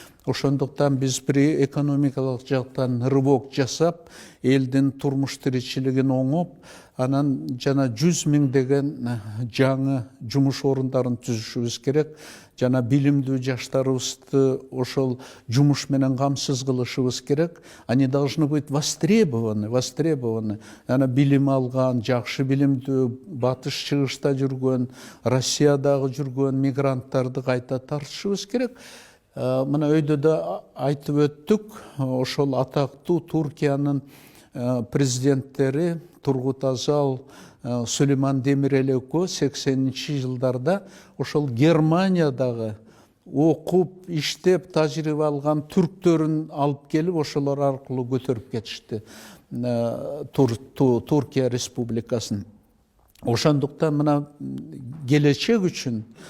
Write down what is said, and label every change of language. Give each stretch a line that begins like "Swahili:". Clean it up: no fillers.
Kyrgyz: Ошондуктан биз бир экономикалык жактан рывок жасап, элдин турмуш тиричилигин оңоп, анан жана 100 миңдеген жаңы жумуш орундарын түзүшүбүз керек. Жана билимдүү жаштарыбызды ошол жумуш менен камсыз кылышыбыз керек.
Russian: Они должны быть востребованы.
Kyrgyz: Ана билим алган, жакшы билимдүү, батыш чыгышта жүргөн, Россиядагы жүргөн мигранттарды кайта тартышыбыз керек. Мына өйдө да айтып өттүк, ошол атактуу Туркиянын президенттери Тургут Азал, Сулейман Демирел экөө 80-жылдарда ошол Германиядагы окуп, иштеп, тажрыйба алган түрктөрүн алып келип, ошолор аркылуу көтөрүп кетишти Туркия республикасын. Ошондуктан мына келечек үчүн